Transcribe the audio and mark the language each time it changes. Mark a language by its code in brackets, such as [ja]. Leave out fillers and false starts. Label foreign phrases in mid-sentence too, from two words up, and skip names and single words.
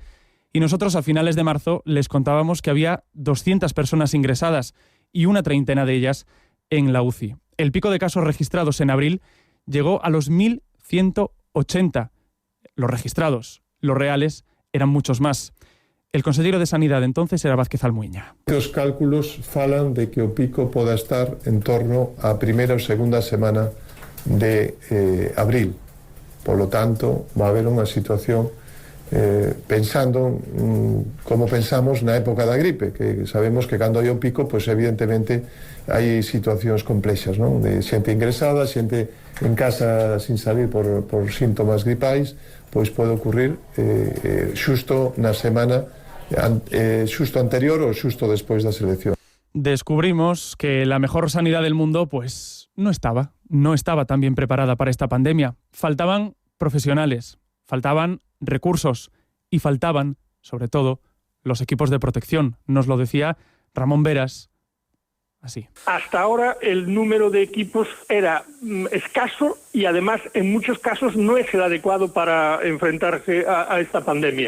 [es] Y nosotros a finales de marzo les contábamos que había 200 personas ingresadas y una treintena de ellas en la UCI. El pico de casos registrados en abril llegó a los 1.180. Los registrados, los reales, eran muchos más. El [gl] conselleiro de Sanidade [es] entonces era Vázquez Almuiña. [gl] Os cálculos falan de que o pico poda estar en torno á primeira ou segunda semana de abril. Polo tanto, [es] va a haber [gl] unha situación pensando como pensamos na época da gripe, que sabemos que cando hai o pico, pois evidentemente hai situacións complexas, non? De xente ingresada, xente en casa sin salir por síntomas gripais, pois pode ocurrir xusto na semana xusto anterior ou xusto despois das eleccións. [es] Descubrimos que la mejor sanidad del mundo pues no estaba tan bien preparada para esta pandemia. Faltaban profesionales, faltaban recursos y faltaban, sobre todo, los equipos de protección. Nos lo decía Ramón Veras así. Hasta ahora el número de equipos era escaso y además en muchos casos no es el adecuado para enfrentarse a esta pandemia.